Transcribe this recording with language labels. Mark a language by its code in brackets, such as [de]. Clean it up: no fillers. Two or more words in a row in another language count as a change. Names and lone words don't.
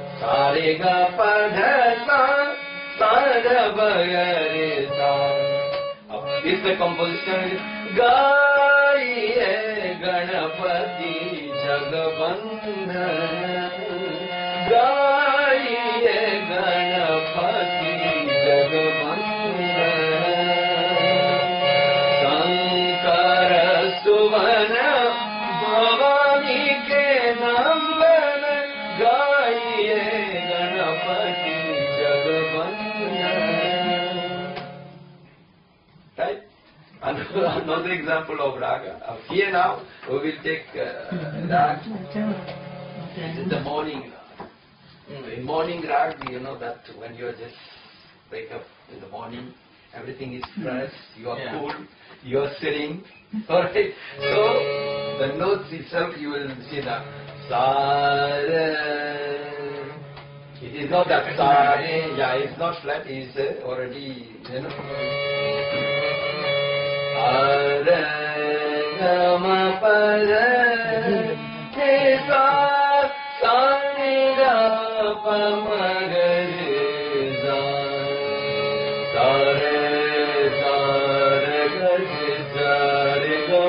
[hi] Sa re ga pa dha sa, sa ra ba ga re sa. इसमें composition गाइए गणपति जगवंदन, गाइए गणपति जगवंदन, शंकर सुवन भवानी के नंदन, गाइए गणपति जगवंदन. [en] Right? Another example of raga. Here now we will take rag. This is the morning rag. In morning rag, you know that when you just wake up in the morning, everything is fresh, you are cool, you are sitting. Alright? So the notes itself you will see that sa re. It is not that sa re, yeah, it's not flat, it's already, you know. Ga ma pa re sa sa ni ra pa ma ga re sa sa re ga re sa re